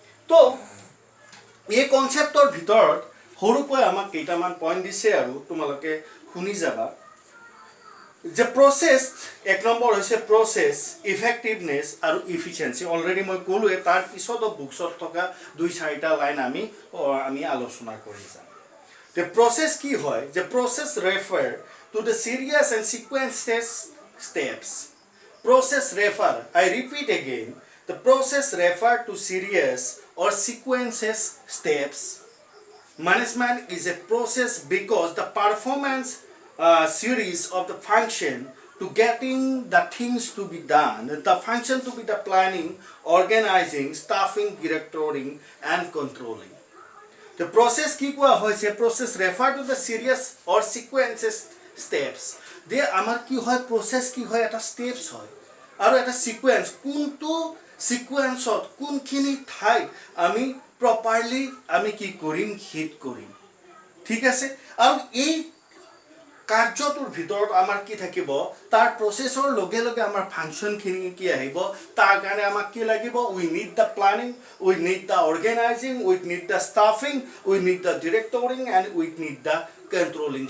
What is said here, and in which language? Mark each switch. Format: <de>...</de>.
<as>তো এই কনচেপ্টৰ ভিতৰত সৰুকৈ আমাক কেইটামান পইণ্ট দিছে আৰু তোমালোকে শুনি যাবা। যে প্ৰচেছ, এক নম্বৰ হৈছে প্ৰচেছ, ইফেক্টিভনেছ আৰু ইফিচিয়েঞ্চি। অলৰেডি মই ক'লোৱে, তাৰ পিছত বুকছত থকা 2-4টা লাইন আমি আলোচনা কৰি যাম।</as> <en>The process</en> <as>কি হয়, যে</as> <en>process refer to the series and sequences steps. Process refer, I repeat again, the process refer to series or sequences steps. Management is a process because the performance series of the function to getting the things to be done, the function to be the planning, organizing, staffing, directing and controlling. The process</en> <as>কি কোৱা হৈছে,</as> <en>process refer to the series or sequences steps.</en> <as>যে আমাৰ কি হয় process কি হয়, এটা steps হয় আৰু এটা sequence, কোনটো sequenceত কোনখিনি ঠাইত আমি প্ৰপাৰলি আমি কি কৰিম হিট কৰিম, ঠিক আছে? আৰু এই কাৰ্যটোৰ ভিতৰত আমাৰ কি থাকিব, তাৰ প্ৰচেছৰ লগে লগে আমাৰ ফাংচনখিনি কি আহিব, তাৰ কাৰণে আমাক কি লাগিব,</as> <en>We need the planning, we need the organizing, we need the staffing, we need the directing and we need the controlling.</en>